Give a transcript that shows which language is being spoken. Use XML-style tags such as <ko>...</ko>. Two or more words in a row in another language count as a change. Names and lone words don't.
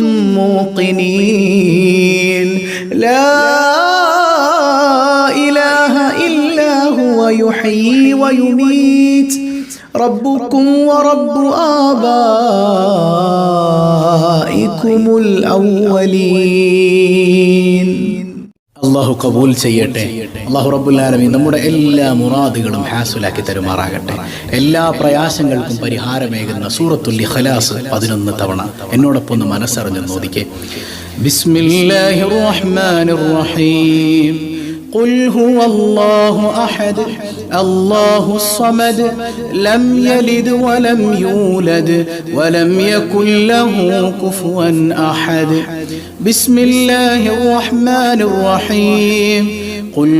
<ar>موقنين لا إله إلا هو يحيي ويميت ربكم ورب آبائكم الأولين</ar> <ml>അള്ളാഹു കബൂൽ ചെയ്യട്ടെ.</ml> <ar>الله رب العالمين</ar> <ml>നമ്മുടെ എല്ലാ മുറാദുകളും ഹാസുലാക്കി തരുമാറാകട്ടെ. എല്ലാ പ്രയാസങ്ങൾക്കും പരിഹാരമേകുന്ന സൂറത്തുൽ ഇഖ്ലാസ് 11 തവണ എന്നോടൊപ്പം ഒന്ന് മനസ്സറിഞ്ഞ് നോദിക്കേ.</ml> <ar>بسم الله الرحمن الرحيم. قل هو الله أحد الله الصمد لم يلد ولم يولد ولم يكن له كفوا أحد بسم الله الرحمن الرحيم</ar>